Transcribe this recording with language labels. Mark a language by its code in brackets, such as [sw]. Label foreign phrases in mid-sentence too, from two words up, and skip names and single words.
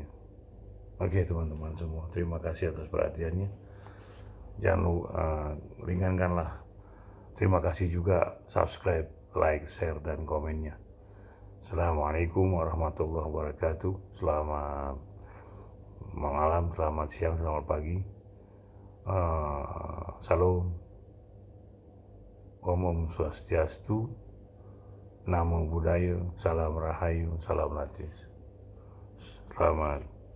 [id] Oke teman-teman semua, terima kasih atas perhatiannya. Jangan lupa ringankanlah. Terima kasih juga subscribe, like, share, dan komennya. [ar] السلام عليكم ورحمة الله وبركاته. [id] Selamat malam, selamat siang, selamat pagi. Salam. [ban] Om Swastiastu. [pi] Namo Buddhaya. [id] Salam Rahayu. Salam Latis. Selamat